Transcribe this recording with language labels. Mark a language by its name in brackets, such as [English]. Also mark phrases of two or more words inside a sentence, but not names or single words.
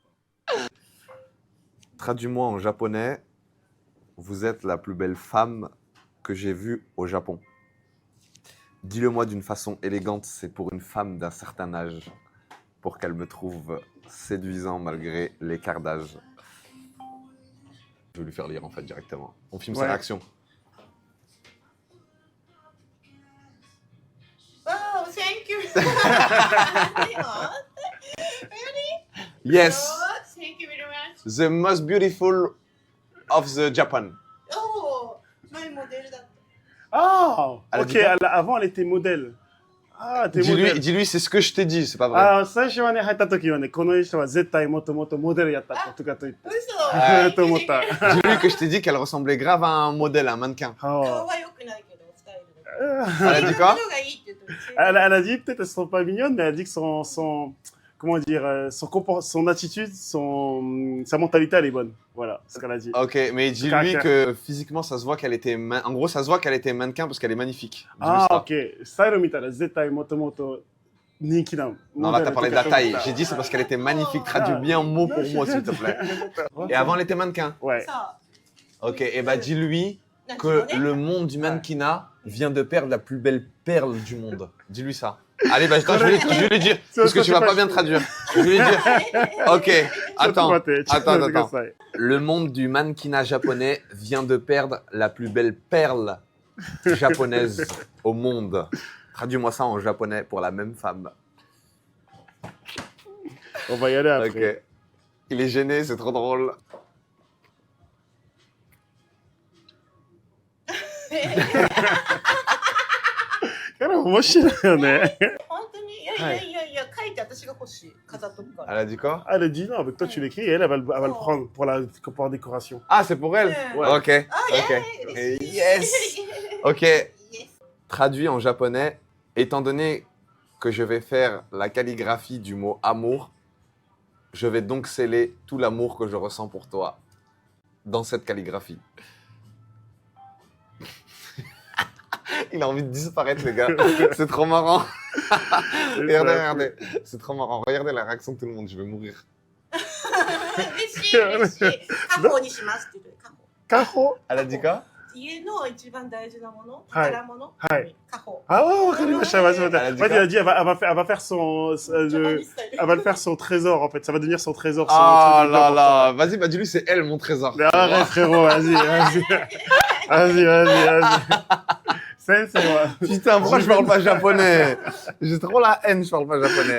[French] Traduis-moi en japonais. Vous êtes la plus belle femme que j'ai vue au Japon. Dis-le-moi d'une façon élégante, c'est pour une femme d'un certain âge, pour qu'elle me trouve séduisant malgré l'écart d'âge. Je vais lui faire lire en fait directement. On filme sa Ouais. réaction. [English] Oh, thank you. Yes, Oh, thank you very much. the most beautiful of the Japan. Oh, my model だった。 Ah, [French] Elle a ok, dit quoi avant elle était modèle. Ah, t'es modèle. Dis-lui, c'est ce que je t'ai dit, c'est pas vrai. [Japanese] あ、最初はね、入った時はね、この人は絶対もともとモデルやったとかと言って。嘘。と思った。 [French] Dis-lui que je t'ai dit qu'elle ressemblait grave à un modèle, un mannequin. [Japanese] 顔はは良くないけど、スタイルだけあ [French] Elle a dit quoi? [Japanese] 色がいいって言ってる。 [French] elle a dit, peut-être elles sont pas mignonnes, mais elle a dit que comment dire, son attitude, sa mentalité, elle est bonne. Voilà, ce qu'elle a dit. Ok, mais dis-lui Caractère. que physiquement, ça se voit qu'elle était... En gros, ça se voit qu'elle était mannequin parce qu'elle est magnifique. Dis-lui Ah, ça. ok. [Japanese] スタイル見たら絶対もともと人気なの。 [French] Non, là, t'as parlé de la taille. J'ai dit c'est parce qu'elle était magnifique. Traduis bien mot pour mot, s'il te plaît. Et avant, elle était mannequin. Ouais. さ Ok, et bah dis-lui あ、 que le monde du mannequinat vient de perdre la plus belle perle du monde. Dis-lui ça. Allez, bah attends, je vais lui dire. Parce que tu vas pas bien traduire. Je vais lui dire. Ok, attends. Attends. Le monde du mannequinat japonais vient de perdre la plus belle perle japonaise au monde. Traduis-moi ça en japonais pour la même femme. On va y aller après. Ok. Il est gêné, c'est trop drôle. [Japanese] あれ面白いよね。本当にいやいやいやいや、書いて私が欲しい。飾っとくから。 [French] Elle a dit quoi? Ah, elle a dit non, avec toi tu l'écris et elle va le prendre pour la décoration. Ah, c'est pour elle? Ouais. Ok, [Japanese] あ、いや [French] ok. [Japanese] 嬉しい [English] Yes! Ok, Yes. [French] traduit en japonais, étant donné que je vais faire la calligraphie du mot amour, je vais donc sceller tout l'amour que je ressens pour toi dans cette calligraphie. Il a envie de disparaître, les gars. C'est trop marrant. Regardez, regardez. C'est trop marrant. Regardez la réaction de tout le monde. Je vais mourir. [Japanese] 嬉しい嬉しい。家宝にしますって言って家宝。 Cajo. [French] Elle a dit quoi? [Japanese] 家の一番大事なもの、はい宝物、はい家宝。 [French] Ah ouais, vas-y, vas-y. Elle a dit En fait, quoi? elle a dit elle va faire son elle va le faire son trésor en fait. Ça va devenir son trésor. son Oh truc là dedans. là. Vas-y, bah dis-lui, c'est elle, mon trésor. Mais arrête frérot, vas-y, vas-y. Vas-y. C'est moi. Putain, pourquoi je parle pas japonais? J'ai trop la haine, je parle pas japonais.